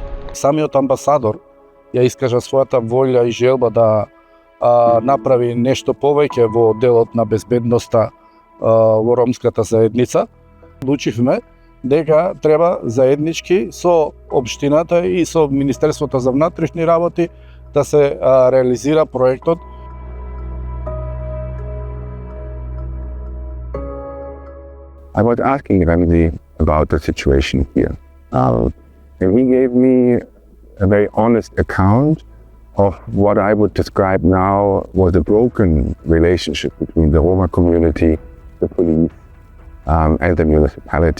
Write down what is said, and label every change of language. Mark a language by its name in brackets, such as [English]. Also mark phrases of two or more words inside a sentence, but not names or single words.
[Macedonian] Самиот амбасадор ја искажа својата волја и желба да направи нешто повеќе во делот на безбедноста во ромската заедница. Одлучивме дека треба заеднички со општината и со Министерството за внатрешни работи да се реализира проектот. [English] I was asking Ramzi about the situation here. And he gave me a very honest account of what I would describe now was a broken relationship between the Roma community, the police, and the municipality.